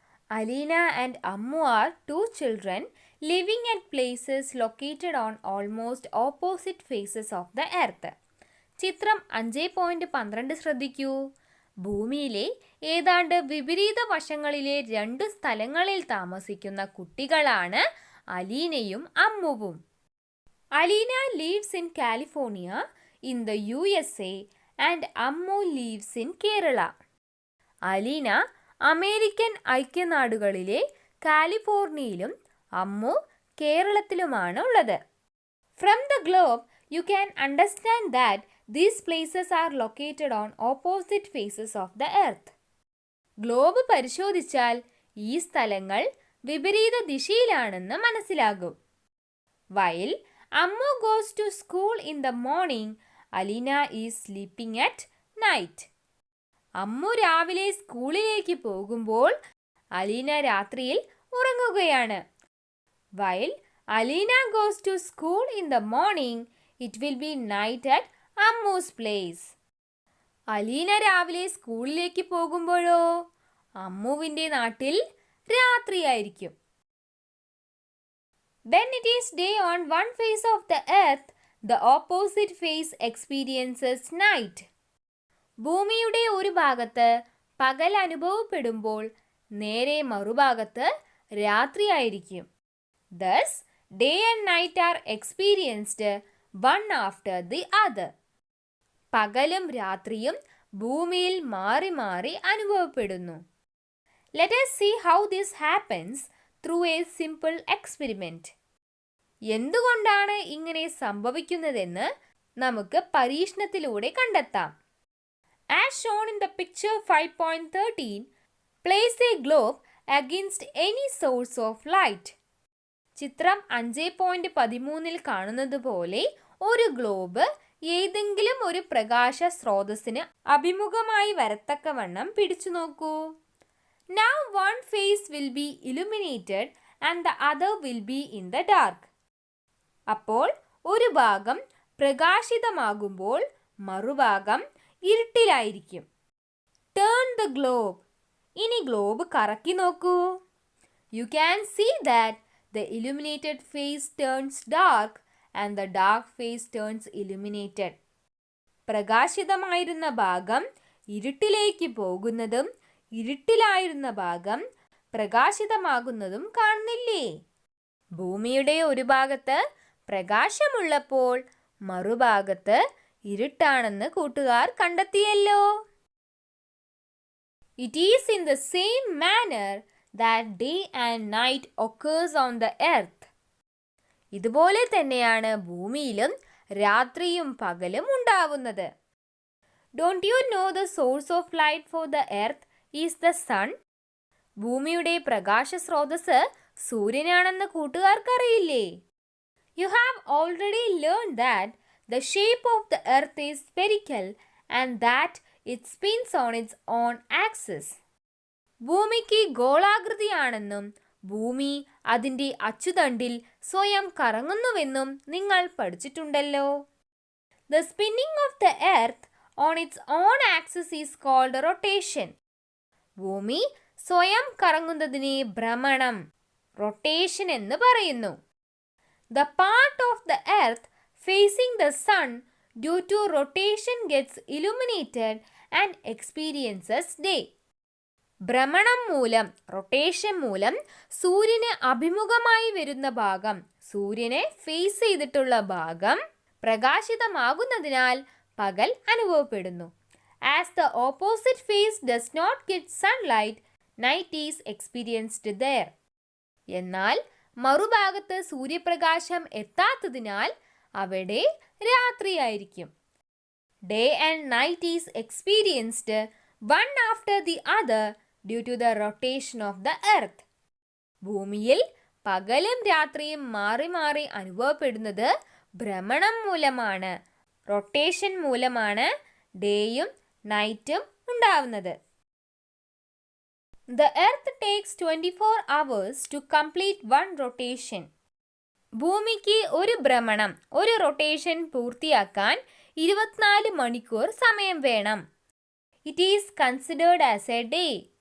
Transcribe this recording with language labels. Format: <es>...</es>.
<en>Alina and Ammu are two children living at places located on almost opposite faces of the earth.</en> <ml>ചിത്രം 5.12 ശ്രദ്ധിക്കൂ. ഭൂമിയിലെ ഏതാണ്ട് വിപരീത വശങ്ങളിലെ 2 സ്ഥലങ്ങളിൽ താമസിക്കുന്ന കുട്ടികളാണ് അലീനയും അമ്മുവും. Aleena</ml> <en>lives in California in the USA and Ammu lives in Kerala.</en> <ml>Aleena American ഐക്യനാടുകളിലെ കാലിഫോർണിയയിലും Ammu കേരളത്തിലുമാണ് ഉള്ളത്.</ml> <en>From the globe you can understand that these places are located on opposite faces of the earth.</en> <ml>Globe പരിശോധിച്ചാൽ ഈ സ്ഥലങ്ങൾ വിപരീത ദിശയിലാണെന്ന് മനസ്സിലാകും.</ml> <en>While Ammu goes to school in the morning, Aleena is sleeping at night.</en> <ml>Ammu രാവിലെ സ്കൂളിലേക്ക് പോകുമ്പോൾ അലീന രാത്രിയിൽ ഉറങ്ങുകയാണ്.</ml> <en>While Aleena goes to school in the morning, it will be night at Ammu's place.</en> <ml>Aleena രാവിലെ സ്കൂളിലേക്ക് പോകുമ്പോഴോ അമ്മുവിൻ്റെ നാട്ടിൽ രാത്രിയായിരിക്കും.</ml> <en>When it is day on one face of the earth, the opposite face experiences night.</en> <ml>ഭൂമിയുടെ ഒരു ഭാഗത്ത് പകൽ അനുഭവപ്പെടുമ്പോൾ നേരെ മറുഭാഗത്ത് രാത്രിയായിരിക്കും.</ml> <en>Thus, day and night are experienced one after the other.</en> <ml>പകലും രാത്രിയും ഭൂമിയിൽ മാറി മാറി അനുഭവപ്പെടുന്നു.</ml> <en>Let us see how this happens through a simple experiment.</en> <ml>എന്തുകൊണ്ടാണ് ഇങ്ങനെ സംഭവിക്കുന്നതെന്ന് നമുക്ക് പരീക്ഷണത്തിലൂടെ കണ്ടെത്താം.</ml> <en>As shown in the picture 5.13, place a globe against any source of light.</en> <ml>ചിത്രം 5.13 കാണുന്നത് പോലെ ഒരു ഗ്ലോബ് ഏതെങ്കിലും ഒരു പ്രകാശ സ്രോതസ്സിന് അഭിമുഖമായി വരത്തക്കവണ്ണം പിടിച്ചു നോക്കൂ.</ml> <en>Now one face will be illuminated and the other will be in the dark.</en> <ml>അപ്പോൾ ഒരു ഭാഗം പ്രകാശിതമാകുമ്പോൾ മറുഭാഗം ഇരുട്ടിലായിരിക്കും.</ml> <en>Turn the globe.</en> <ml>ഇനി ഗ്ലോബ് കറക്കി നോക്കൂ.</ml> <en>You can see that the illuminated face turns dark and the dark face turns illuminated.</en> <ml>പ്രകാശിതമായിരുന്ന ഭാഗം ഇരുട്ടിലേക്ക് പോകുന്നതും ഇരുട്ടിലായിരുന്ന ഭാഗം പ്രകാശിതമാകുന്നതും കാണുന്നില്ലേ? ഭൂമിയുടെ ഒരു ഭാഗത്ത് പ്രകാശമുള്ളപ്പോൾ മറുഭാഗത്ത് ഇരുട്ടാണെന്ന് കൂട്ടുകാർ കണ്ടെത്തിയല്ലോ.</ml> <en>It is in the same manner that day and night occurs on the earth.</en> <ml>ഇതുപോലെ തന്നെയാണ് ഭൂമിയിലും രാത്രിയും പകലും ഉണ്ടാവുന്നത്.</ml> <en>Don't you know the source of light for the earth is the sun?</en> <ml>ഭൂമിയുടെ പ്രകാശ സ്രോതസ് സൂര്യനാണെന്ന് കൂട്ടുകാർക്കറിയില്ലേ?</ml> <en>You have already learned that the shape of the earth is spherical and that it spins on its own axis.</en> <ml>ഭൂമിക്ക് ഗോളാകൃതിയാണെന്നും ഭൂമി അതിൻ്റെ അച്ചുതണ്ടിൽ സ്വയം കറങ്ങുന്നുവെന്നും നിങ്ങൾ പഠിച്ചിട്ടുണ്ടല്ലോ.</ml> <en>The spinning of the earth on its own axis is called rotation.</en> <ml>ഭൂമി സ്വയം കറങ്ങുന്നതിനെ ഭ്രമണം, rotation എന്ന് പറയുന്നു.</ml> <en>The part of the earth facing the sun due to rotation gets illuminated and experiences day.</en> <ml>ഭ്രമണം മൂലം, റൊട്ടേഷൻ മൂലം സൂര്യന് അഭിമുഖമായി വരുന്ന ഭാഗം, സൂര്യനെ ഫേസ് ചെയ്തിട്ടുള്ള ഭാഗം പ്രകാശിതമാകുന്നതിനാൽ പകൽ അനുഭവപ്പെടുന്നു.</ml> <en>As the opposite face does not get sunlight, night is experienced there.</en> <ml>എന്നാൽ മറുഭാഗത്ത് സൂര്യപ്രകാശം എത്താത്തതിനാൽ അവിടെ രാത്രിയായിരിക്കും.</ml> <en>Day and night is experienced one after the other due to the rotation of the earth.</en> <ml>ഭൂമിയിൽ പകലും രാത്രിയും മാറി മാറി അനുഭവപ്പെടുന്നത് ഭ്രമണം മൂലമാണ്, റൊട്ടേഷൻ മൂലമാണ് ഡേയും നൈറ്റും ഉണ്ടാവുന്നത്.</ml> <en>The earth takes 24 hours to complete one rotation.</en> <ml>ഭൂമിക്ക് ഒരു ഭ്രമണം, ഒരു റൊട്ടേഷൻ പൂർത്തിയാക്കാൻ 24 മണിക്കൂർ സമയം വേണം.</ml> <en>It is considered as a day.</en>